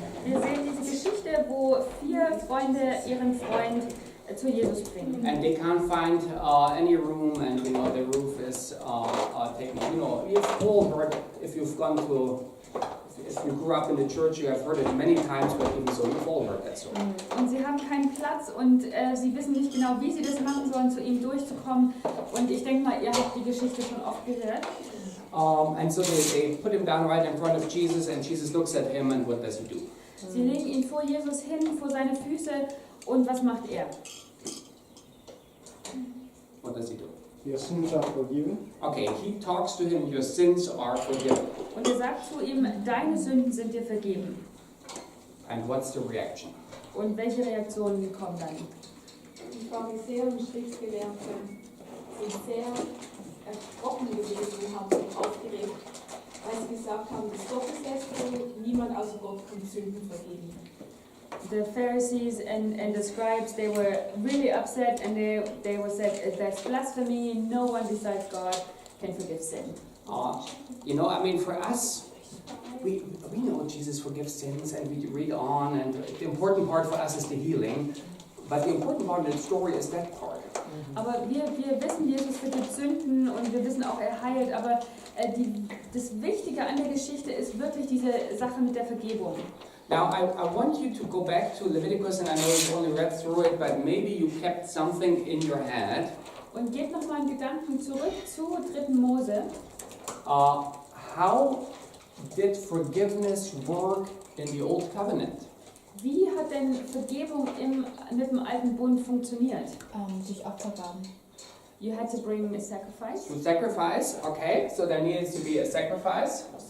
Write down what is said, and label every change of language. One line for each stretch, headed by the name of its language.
German: Wir sehen diese Geschichte, wo 4 Freunde ihren Freund zu Jesus bringen.
English: And they can't find any room, and the roof is taken. You've all heard, if you've gone to, if you grew up in the church, you have heard it many times, but even so, you've all heard that story.
German: Und sie haben keinen Platz und sie wissen nicht genau, wie sie das machen sollen, zu ihm durchzukommen. Und ich denke mal, ihr habt die Geschichte schon oft gehört.
English: And so they put him down right in front of Jesus, and Jesus looks at him, and what does he do?
German: Sie legen ihn vor Jesus hin, vor seine Füße, und was macht er?
English: What does he do? Your sins are forgiven. Okay, he talks to him, your sins are forgiven.
German: Und er sagt zu ihm, deine Sünden sind dir vergeben.
English: And what's the reaction?
German: Und welche Reaktionen kommen dann? Die Pharisäer und Schriftgelehrten sind sehr erschrocken gewesen und haben sich aufgeregt, weil sie gesagt haben, das Gotteslästerung, niemand außer Gott kann Sünden vergeben.
English: The Pharisees and the scribes, they were really upset and they were said, that's blasphemy, no one besides God can forgive sin. You know, I mean, for us, we know Jesus forgives sins and we read on, and the important part for us is the healing, but the important part of the story is that part.
German: Aber wir wissen, Jesus vergibt Sünden und wir wissen auch, er heilt, aber das Wichtige an der Geschichte ist wirklich diese Sache mit der Vergebung.
English: Now, I want you to go back to Leviticus, and I know you've only read through it, but maybe you kept something in your head.
German: Und geht nochmal einen Gedanken zurück zu 3. Mose.
English: How did forgiveness work in the Old Covenant?
German: Wie hat denn Vergebung mit dem alten Bund funktioniert? Durch Opfergaben.
English: You had to bring a sacrifice. To sacrifice, okay, so there needs to be a sacrifice.